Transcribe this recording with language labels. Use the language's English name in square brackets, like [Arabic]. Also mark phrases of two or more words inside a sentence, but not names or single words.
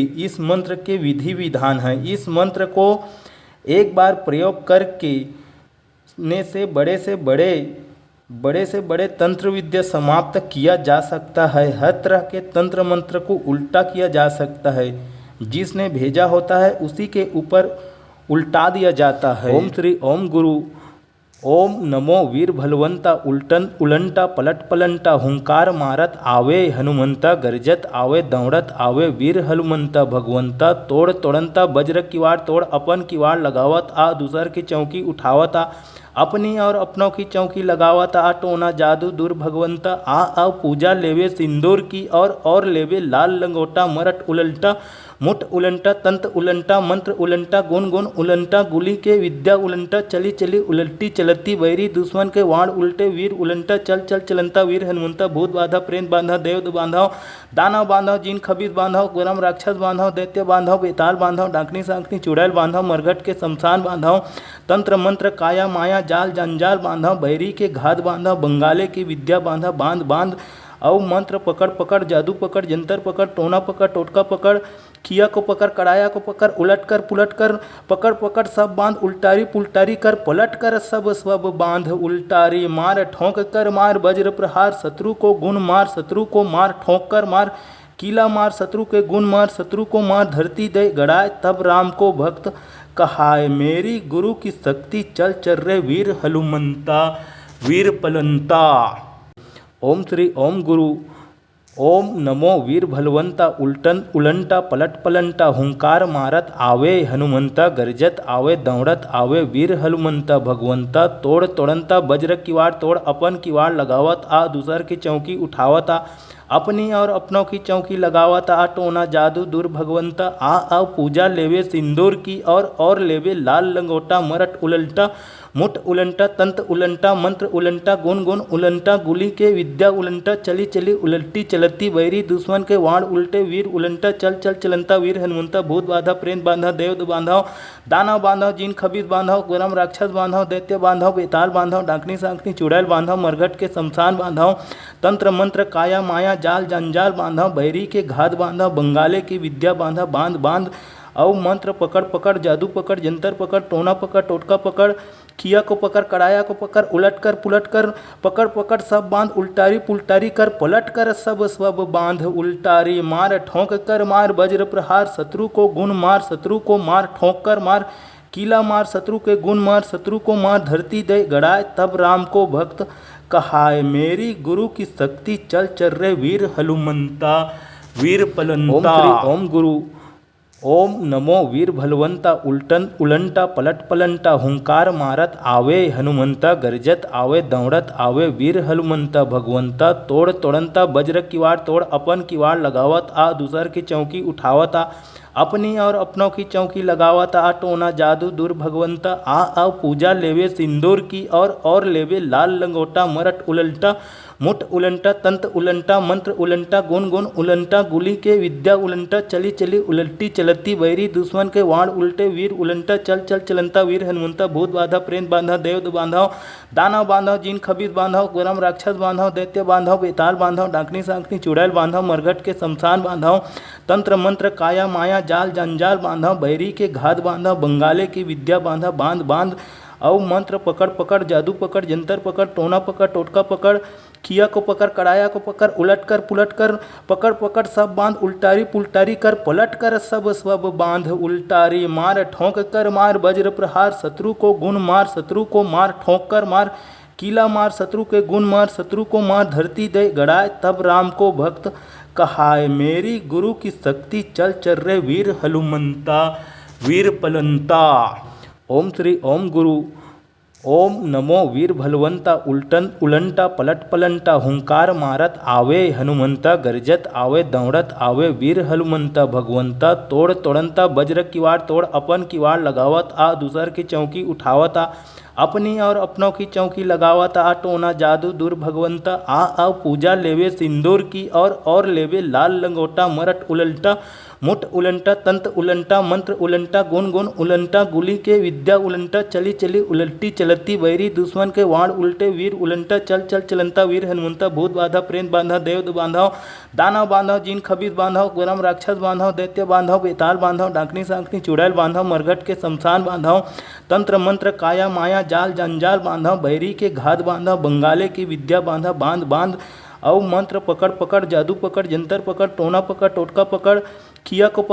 [Hindi] इस मंत्र के विधि विधान है। इस मंत्र को एक बार प्रयोग करके ने से बड़े तंत्र विद्या समाप्त किया जा सकता है। हर तरह के तंत्र मंत्र को उल्टा किया जा सकता है। जिसने भेजा होता है उसी के ऊपर उल्टा दिया जाता है। ओम श्री ओम गुरु ओम नमो वीर भलवंता उलंटा पलट पलंटा हुंकार मारत आवे हनुमंता गरजत आवे दौड़त आवे वीर हनुमंता भगवंता तोड़ तोड़ंता वज्र किवाड़ तोड़ अपन किवाड़ लगावत आ दूसर की चौकी उठावत आ अपनी और अपनों की चौकी लगावत आ टोना जादू दूर भगवंता आ पूजा लेवे सिंदूर की और लेवे लाल लंगोटा मरट उलंटा मुठ उलंटा तंत्र उलंटा मंत्र उलंटा गुण गुण उलंटा गुली के विद्या उलंटा चली चली उलटी चलती बैरी दुश्मन के वाण उल्टे वीर उलंटा चल चल चलंता वीर हनुमंता भूत बाधा प्रेत बांधा देव बांधव दानव बांधव जिन खबीस बांधव गरम राक्षस बांधव दैत्य बांधव बेताल बांधव डाकनी सांकनी चुड़ैल बांधव मरघट के शमशान बांधव तंत्र मंत्र काया माया जाल जंजाल बांधव बैरी के घात बांधव बंगाले की विद्या बांधव बांध बांध और मंत्र पकड़ पकड़ जादू पकड़ जंतर पकड़ टोना पकड़ टोटका पकड़ किया को पकड़ कड़ाया को पकड़ उलट कर पुलट कर पकड़ पकड़ सब बांध उल्टारी पुल्टारी कर पलट कर सब बांध उल्टारी मार ठोंक कर मार वज्र प्रहार शत्रु को गुण मार शत्रु को मार ठोंक कर मार कीला मार शत्रु के गुण मार शत्रु को मार धरती दे गड़ाए तब राम को भक्त कहाय मेरी गुरु की शक्ति चल चल रे वीर हनुमंता वीर पलंता। ओम श्री ओम गुरु ओम नमो वीर भलवंता उलंटा पलट पलंटा हुंकार मारत आवे हनुमंता गरजत आवे दौड़त आवे वीर हनुमंता भगवंता तोड़ तोड़ंता वज्र किवाड़ तोड़ अपन किवाड़ लगावत आ दूसर की चौकी उठावत आ अपनी और अपनों की चौकी लगावत आ टोना जादू दूर भगवंता आ पूजा लेवे सिंदूर की और लेवे लाल लंगोटा मरट उलटा मुठ उलंटा तंत्र उलंटा मंत्र उलंटा गुण गुण उलंटा गुली के विद्या उलंटा चली चली उलटी चलती बैरी दुश्मन के वाण उल्टे वीर उलंटा चल चल चलंता वीर हनुमंता भूत बाधा प्रेत बांधा देव बांधव दानव बांधव जिन खबीज बांधव गरम राक्षस बांधव दैत्य बांधव बेताल बांधव डाकनी सांकनी चुड़ैल बांधव मरघट के शमशान बांधव तंत्र मंत्र काया माया जाल जंजाल बांधव बैरी के घात बांधव बंगाले की विद्या बांधव बांध बांध औ मंत्र पकड़ पकड़ जादू पकड़ जंतर पकड़ टोना पकड़ टोटका पकड़ किया को पकड़ कड़ाया को पकड़ उलट कर पुलट कर पकड़ पकड़ सब बांध उल्टारी पुल्टारी कर पलट कर सब सब बांध उल्टारी मार ठोंक कर मार वज्र प्रहार शत्रु को गुण मार शत्रु को मार ठोंक कर मार कीला मार शत्रु के गुण मार शत्रु को मार धरती दे गड़ाए तब राम को भक्त कहाय मेरी गुरु की शक्ति चल चल रे वीर हनुमंता वीर पलंता ओम गुरु ओम नमो वीर भलवंता उल्टन उलंटा पलट पलंटा हुंकार मारत आवे हनुमंता गरजत आवे दौड़त आवे वीर हनुमंता भगवंता तोड़ तोड़ंता वज्र किवाड़ तोड़ अपन किवाड़ लगावत आ दूसर की चौकी उठावत आ अपनी और अपनों की चौकी लगावत आ टोना जादू दूर भगवंता आ पूजा लेवे सिंदूर की और लेवे लाल लंगोटा मरट उलंटा मुठ उलंटा तंत्र उलंटा मंत्र उलंटा गुण गुण उलंटा गुली के विद्या उलंटा चली चली उलटी चलती बैरी दुश्मन के वाण उल्टे वीर उलंटा चल चल चलंता वीर हनुमंता भूत बाधा प्रेत बांधा देव बांधव दानव बांधव जिन खबीज बांधव गरम राक्षस बांधव दैत्य बांधव बेताल बांधव डाकनी सांकनी चुड़ैल बांधव मरघट के शमशान बांधव तंत्र मंत्र काया माया जाल जंजाल बांधव बैरी के घात बांधव बंगाले की विद्या बांधव बांध बांध औ मंत्र पकड़ पकड़ जादू पकड़ जंतर पकड़ टोना पकड़ टोटका पकड़ किया को पकड़ कड़ाया को पकड़ उलट कर पुलट कर पकड़ पकड़ सब बांध उल्टारी पुल्टारी कर पलट कर सब सब बांध उल्टारी मार ठोंक कर मार वज्र प्रहार शत्रु को गुण मार शत्रु को मार ठोंक कर मार कीला मार शत्रु के गुण मार शत्रु को मार धरती दे गड़ाए तब राम को भक्त कहाय मेरी गुरु की शक्ति चल चल रे वीर हनुमंता वीर पलंता ओम श्री ओम गुरु ओम नमो वीर भलवंता उल्टन उलंटा पलट पलंटा हुंकार मारत आवे हनुमंता गरजत आवे दौड़त आवे वीर हनुमंता भगवंता तोड़ तोड़ंता वज्र किवाड़ तोड़ अपन किवाड़ लगावत आ दूसर की चौकी उठावत आ अपनी और अपनों की चौकी लगावत आ टोना जादू दूर भगवंता आ पूजा लेवे सिंदूर की और लेवे लाल लंगोटा मरट उलंटा मुठ उलंटा तंत्र उलंटा मंत्र उलंटा गुण गुण उलंटा गुली के विद्या उलंटा चली चली उलटी चलती बैरी दुश्मन के वाण उल्टे वीर उलंटा चल चल चलंता वीर हनुमंता भूत बाधा प्रेत बांधा देव बांधव दानव बांधव जिन खबीज बांधव गरम राक्षस बांधव दैत्य बांधव बेताल बांधव डाकनी सांकनी चुड़ैल बांधव मरघट के शमशान बांधव तंत्र मंत्र काया माया जाल जंजाल बांधव बैरी के घात बांधव बंगाले की विद्या बांधव बांध बांध औ मंत्र पकड़ पकड़ जादू पकड़ जंतर पकड़ टोना पकड़ टोटका पकड़ किया को